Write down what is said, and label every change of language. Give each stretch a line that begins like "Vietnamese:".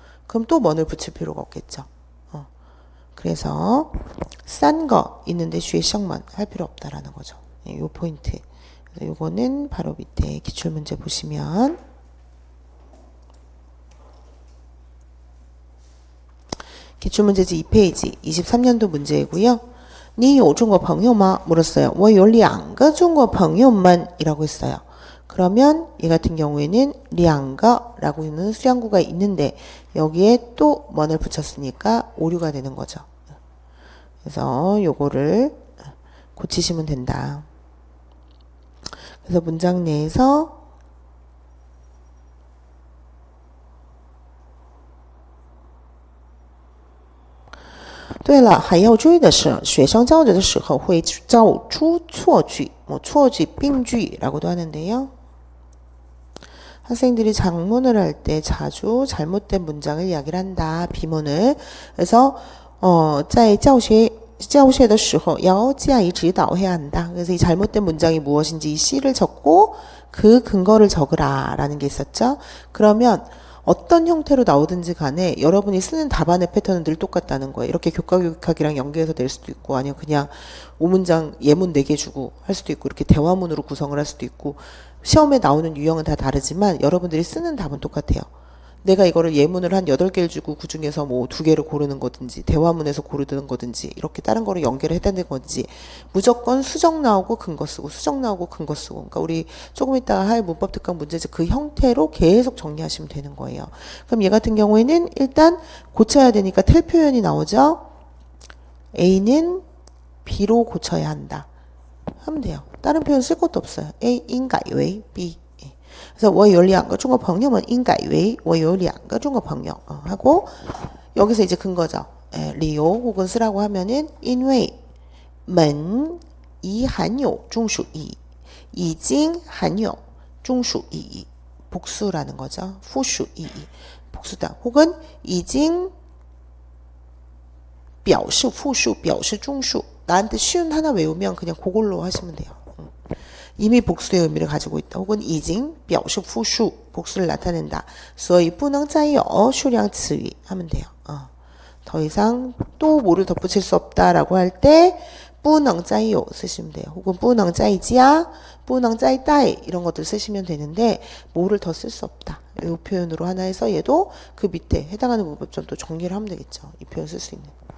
Korean: 그럼 또 뭐를 붙일 필요가 없겠죠. 그래서 싼 거 있는데 쉐성만 할 필요 없다라는 거죠. 네, 요 포인트. 그래서 요거는 바로 밑에 기출문제 보시면 기출문제지 2페이지 23년도 문제이고요.
Chinese: 你有中国朋友吗?
Korean: 물었어요.
Chinese: 我有两个中国朋友们
Korean: 이라고 했어요. 그러면 이 같은 경우에는 两个라고 있는 수량구가 있는데 여기에 또 뭐를 붙였으니까 오류가 되는 거죠. 그래서 요거를 고치시면 된다. 그래서 문장 내에서
Chinese: 对了，还要注意的是，学生交流的时候会造出错句，错句病句
Korean: 라고도 하는데요. 학생들이 작문을 할 때 자주 잘못된 문장을 이야기를 한다. 비문을.
Chinese: 그래서 在教学的时候要加以指导
Korean: 해야 한다. 그래서 이 잘못된 문장이 무엇인지 이 C를 적고 그 근거를 적으라 라는 게 있었죠. 그러면 어떤 형태로 나오든지 간에 여러분이 쓰는 답안의 패턴은 늘 똑같다는 거예요. 이렇게 교과교육학이랑 연계해서 낼 수도 있고 아니면 그냥 5문장 예문 4개 주고 할 수도 있고 이렇게 대화문으로 구성을 할 수도 있고 시험에 나오는 유형은 다 다르지만 여러분들이 쓰는 답은 똑같아요. 내가 이거를 예문을 한 8개를 주고 그 중에서 뭐 2개를 고르는 거든지 대화문에서 고르는 거든지 이렇게 다른 거를 연결을 해야 되는 건지 무조건 수정 나오고 근거 쓰고 수정 나오고 근거 쓰고 그러니까 우리 조금 이따가 할 문법 특강 문제집 그 형태로 계속 정리하시면 되는 거예요. 그럼 얘 같은 경우에는 일단 고쳐야 되니까 텔 표현이 나오죠. A는 B로 고쳐야 한다. 하면 돼요. 다른 표현 쓸 것도 없어요.
Chinese: A 应改为 B.
Korean: 그래서
Chinese: 我有两个中国朋友们应改为我有两个中国朋友
Korean: 하고 여기서 이제 근거죠.
Chinese: 理由
Korean: 혹은 쓰라고 하면은
Chinese: 因为们已含有中属意义已经含有中属意义
Korean: 복수라는 거죠. 후수意义 복수다. 혹은
Chinese: 已经表示复数表示中数
Korean: 나한테 쉬운 하나 외우면 그냥 그걸로 하시면 돼요. 이미 복수의 의미를 가지고 있다. 혹은
Chinese: 已经表示复数
Korean: 복수를 나타낸다.
Chinese: 所以不能再有数量词语
Korean: 하면 돼요. 더 이상 또 뭐를 덧붙일 수 없다라고 할 때
Chinese: 不能再有
Korean: 쓰시면 돼요. 혹은
Chinese: 不能再加不能再带
Korean: 이런 것들 쓰시면 되는데 뭐를 더 쓸 수 없다. 이 표현으로 하나 해서 얘도 그 밑에 해당하는 문법점 또 정리를 하면 되겠죠. 이 표현 쓸 수 있는.